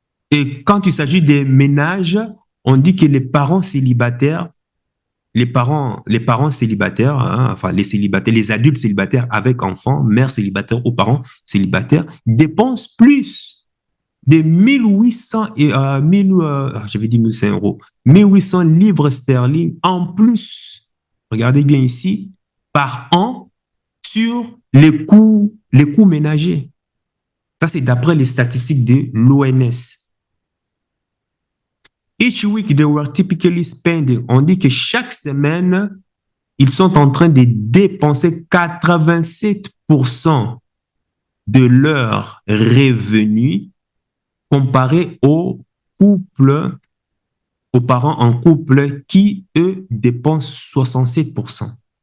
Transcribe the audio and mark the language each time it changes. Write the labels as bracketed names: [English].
[French] Et quand il s'agit des ménages, on dit que les parents célibataires, les parents célibataires, hein, enfin les célibataires, les adultes célibataires avec enfants, mères célibataires ou parents célibataires, dépensent plus de 1800 et 1000, j'avais dit 1500 euros, 1800 livres sterling en plus. Regardez bien ici, par an sur les coûts ménagers. Ça, c'est d'après les statistiques de l'ONS. [English] Each week, they were typically spending. [French] On dit que chaque semaine, ils sont en train de dépenser 87% de leurs revenus comparé aux couples, aux parents en couple qui, eux, dépensent 67%.